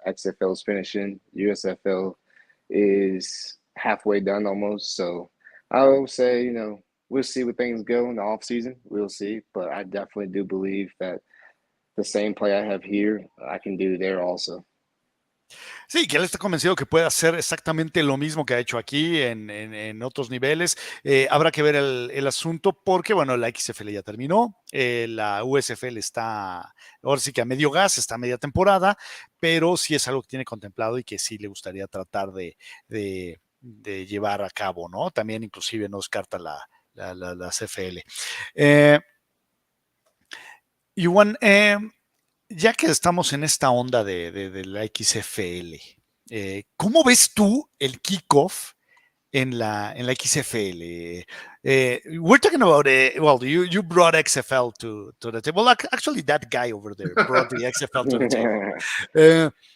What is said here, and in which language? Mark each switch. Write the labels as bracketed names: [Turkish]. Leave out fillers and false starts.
[English] XFL is finishing. USFL is halfway done almost. So I would say, you know, we'll see where things go in the off season. We'll see, but I definitely do believe that the same play I have here, I can do there also. [Spanish] Sí, que él está convencido que puede hacer exactamente lo mismo que ha hecho aquí en otros niveles. Habrá que ver el asunto porque, bueno, la XFL ya terminó, la USFL está, ahora sí que a medio gas, está a media temporada, pero sí es algo que tiene contemplado y que sí le gustaría tratar de llevar a cabo, ¿no? También inclusive no descarta la CFL. Juwan, ya que estamos en esta onda de la XFL, ¿cómo ves tú el kickoff en la XFL? [English] We're talking about well, you brought XFL to the table. Well, actually, that guy over there brought the XFL to the table.